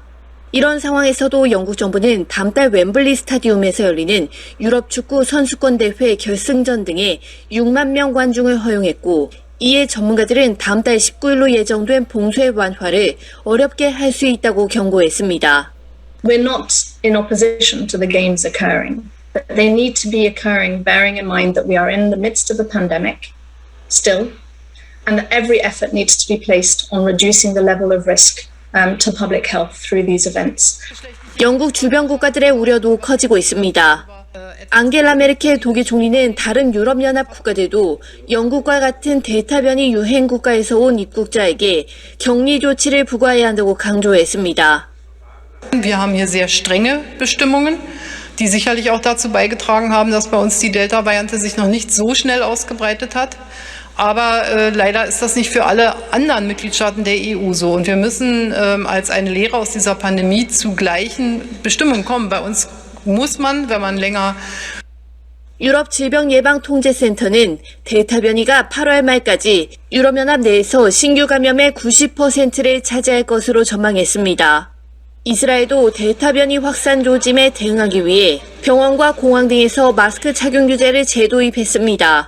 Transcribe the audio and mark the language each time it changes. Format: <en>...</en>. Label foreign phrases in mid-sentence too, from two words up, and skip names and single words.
<ko>이런 상황에서도 영국 정부는 다음 달 웸블리 스타디움에서 열리는 유럽 축구 선수권 대회 결승전 등에 6만 명 관중을 허용했고 이에 전문가들은 다음 달 19일로 예정된 봉쇄 완화를 어렵게 할 수 있다고 경고했습니다.</ko> <en>We're not in opposition to the games occurring, but they need to be occurring bearing in mind that we are in the midst of a pandemic still, and that every effort needs to be placed on reducing the level of risk to public health through these events.</en> <ko>영국 주변 국가들의 우려도 커지고 있습니다. 앙겔라 메르켈 독일 총리는 다른 유럽연합 국가들도 영국과 같은 델타 변이 유행 국가에서 온 입국자에게 격리 조치를 부과해야 한다고 강조했습니다.</ko> <de>Wir haben hier sehr strenge Bestimmungen, die sicherlich auch dazu beigetragen haben, dass bei uns die Delta-Variante sich noch nicht so schnell ausgebreitet hat. Aber leider ist das nicht für alle anderen Mitgliedstaaten der EU so. Und wir müssen als eine Lehre aus dieser Pandemie zu gleichen Bestimmungen kommen. Bei uns muss man, wenn man länger</de> <ko>유럽 질병예방통제센터는 델타 변이가 8월 말까지 유럽연합 내에서 신규 감염의 90%를 차지할 것으로 전망했습니다. 이스라엘도 델타 변이 확산 조짐에 대응하기 위해 병원과 공항 등에서 마스크 착용 규제를 재도입했습니다.</ko>